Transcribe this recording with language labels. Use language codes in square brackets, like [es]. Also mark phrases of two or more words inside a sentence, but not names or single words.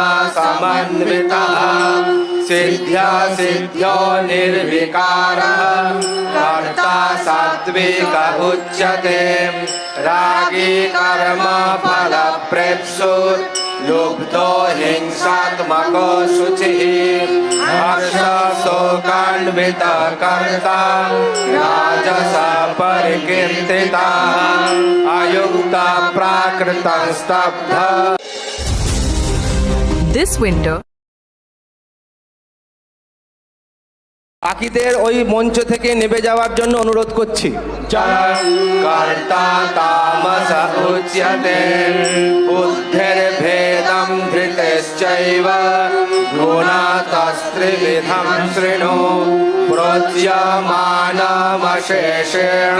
[sa] समन्वितः सिद्ध्या सिद्ध्यो निर्विकारः कर्ता सात्विक उच्यते रागी कर्म फलप्रेप्सु लुब्धो हिंसात्मको शुचिः हर्ष शोकान्वित कर्ता राजस परिकीर्तितः अयुक्त प्राकृत स्तब्ध। [en] This winter [bn] বাকিদের ওই মঞ্চ থেকে নেমে যাওয়ার জন্য অনুরোধ করছি। [sa] कर्ता तामस उच्यते बुद्धिर्भेदं धृतिश्चैव गुणतस्त्रिविधं शृणु प्रोच्यमानमशेषेण